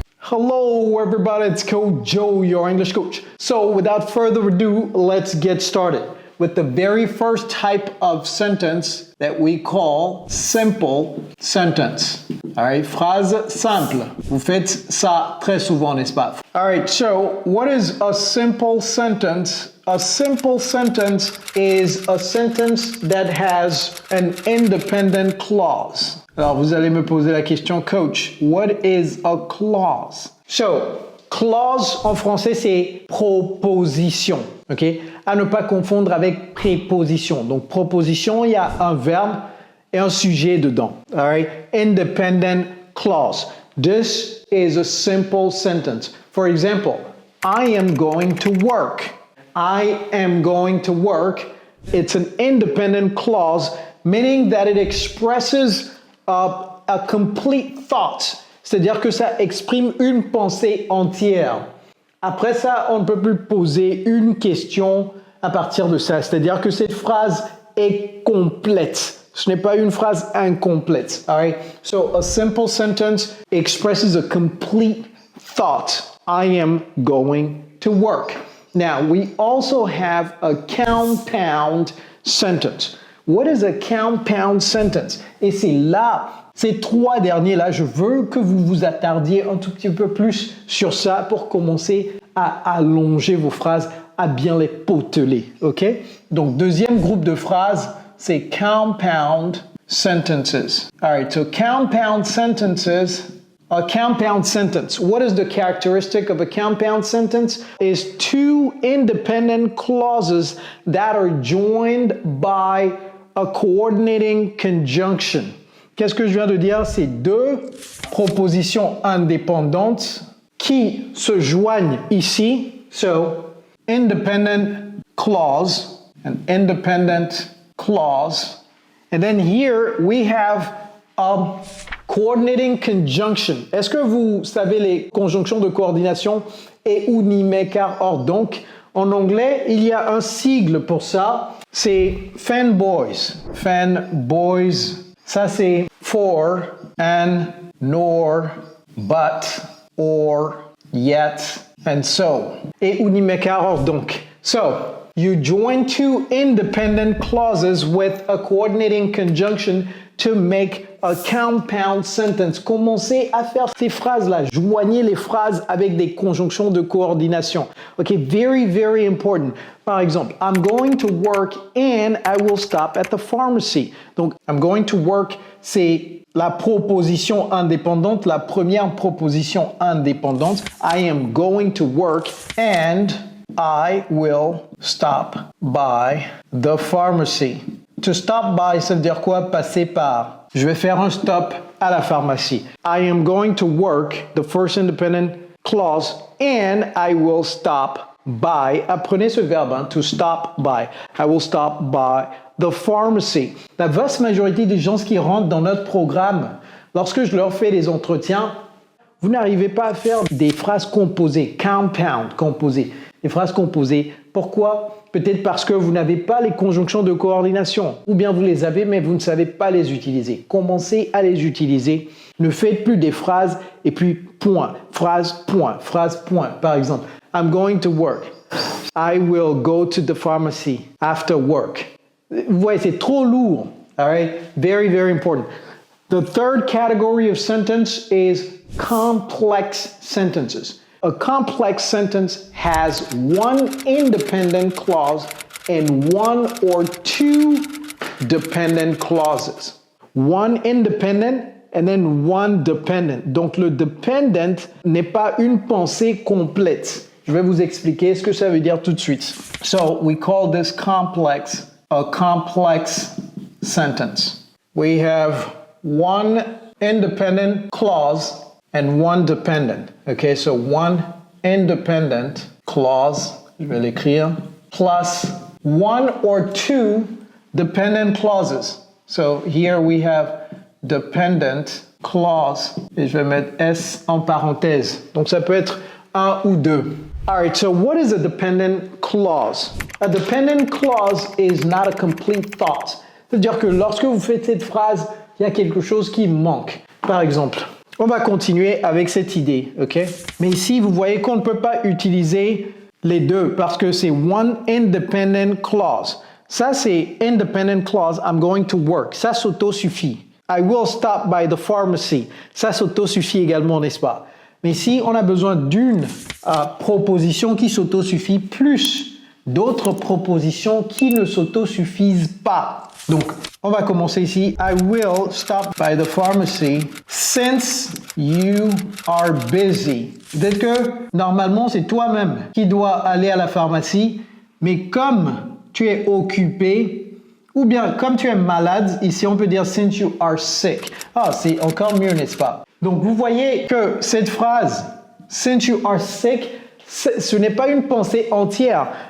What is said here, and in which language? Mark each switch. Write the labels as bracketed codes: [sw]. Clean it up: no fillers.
[en] Hello everybody, it's Coach Joe, your English coach. So without further ado, let's get started with the very first type of sentence that we call simple sentence. All right, phrase simple. [fr] Vous faites ça très souvent, n'est-ce pas? [en] All right, so what is a simple sentence? A simple sentence is a sentence that has an independent clause. [fr] Alors, vous allez me poser la question, Coach, [en] what is a clause? [fr] So, clause en français, c'est proposition, ok? À ne pas confondre avec préposition. Donc, proposition, il y a un verbe et un sujet dedans. [en] All right? Independent clause. This is a simple sentence. For example, I am going to work. I am going to work. It's an independent clause, meaning that it expresses a complete thought. [fr] C'est-à-dire que ça exprime une pensée entière. Après ça, on ne peut plus poser une question à partir de ça. C'est-à-dire que cette phrase est complète. Ce n'est pas une phrase incomplète. [en] All right? So a simple sentence expresses a complete thought. I am going to work. Now, we also have a compound sentence. What is a compound sentence? [fr] Et c'est là, ces 3 derniers-là, je veux que vous vous attardiez un tout petit peu plus sur ça pour commencer à allonger vos phrases, à bien les poteler, ok? Donc, deuxième groupe de phrases, c'est compound sentences. [en] All right, so compound sentences. A compound sentence. What is the characteristic of a compound sentence? Is 2 independent clauses that are joined by a coordinating conjunction. [fr] Qu'est-ce que je viens de dire? C'est 2 propositions indépendantes qui se joignent ici. [en] So, independent clause, an independent clause. And then here we have a coordinating conjunction. [fr] Est-ce que vous savez les conjonctions de coordination et unime car or? Donc, en anglais, il y a un sigle pour ça. C'est fanboys. Fanboys. Ça, c'est for, and, nor, but, or, yet, and so. Et unime car or, donc. [en] So, you join 2 independent clauses with a coordinating conjunction to make a compound sentence. [fr] Commencez à faire ces phrases-là. Joignez les phrases avec des conjonctions de coordination. [en] OK, very, very important. [fr] Par exemple, [en] I'm going to work and I will stop at the pharmacy. [fr] Donc, [en] I'm going to work, [fr] c'est la proposition indépendante, la première proposition indépendante. [en] I am going to work and I will stop by the pharmacy. [fr] To stop by, ça veut dire quoi? Passer par. Je vais faire un stop à la pharmacie. [en] I am going to work, the first independent clause, and I will stop by. [fr] Apprenez ce verbe, hein, to stop by. [en] I will stop by the pharmacy. [fr] La vaste majorité des gens qui rentrent dans notre programme, lorsque je leur fais des entretiens, vous n'arrivez pas à faire des phrases composées, compound, composées. Des phrases composées. Pourquoi? Peut-être parce que vous n'avez pas les conjonctions de coordination. Ou bien vous les avez, mais vous ne savez pas les utiliser. Commencez à les utiliser. Ne faites plus des phrases et puis point. Phrase, point. Phrase, point. Par exemple, [en] I'm going to work. I will go to the pharmacy after work. [fr] Vous voyez, c'est trop lourd. [en] All right? Very, very important. The third category of sentence is complex sentences. A complex sentence has 1 independent clause and 1 or 2 dependent clauses. 1 independent and then 1 dependent. [fr] Donc le dependent n'est pas une pensée complète. Je vais vous expliquer ce que ça veut dire tout de suite. [en] So, we call this complex a complex sentence. We have one independent clause and one dependent. Okay, so one independent clause, [fr] je vais l'écrire, [en] plus one or two dependent clauses. So here we have dependent clause, [fr] et je vais mettre S en parenthèse. Donc ça peut être un ou deux. [en] All right, so what is a dependent clause? A dependent clause is not a complete thought. [fr] C'est-à-dire que lorsque vous faites cette phrase, il y a quelque chose qui manque. Par exemple, on va continuer avec cette idée, ok? Mais ici, vous voyez qu'on ne peut pas utiliser les deux parce que c'est one independent clause. Ça, c'est independent clause, [en] I'm going to work. [fr] Ça s'auto-suffit. [en] I will stop by the pharmacy. [fr] Ça s'auto-suffit également, n'est-ce pas? Mais ici, on a besoin d'une proposition qui s'auto-suffit plus d'autres propositions qui ne s'auto-suffisent pas. Donc, on va commencer ici. [en] I will stop by the pharmacy since you are busy. [fr] Peut-être que normalement, c'est toi-même qui dois aller à la pharmacie, mais comme tu es occupé, ou bien comme tu es malade, ici on peut dire [en] since you are sick. [fr] Ah, c'est encore mieux, n'est-ce pas? Donc, vous voyez que cette phrase, [en] since you are sick, [fr] ce n'est pas une pensée entière.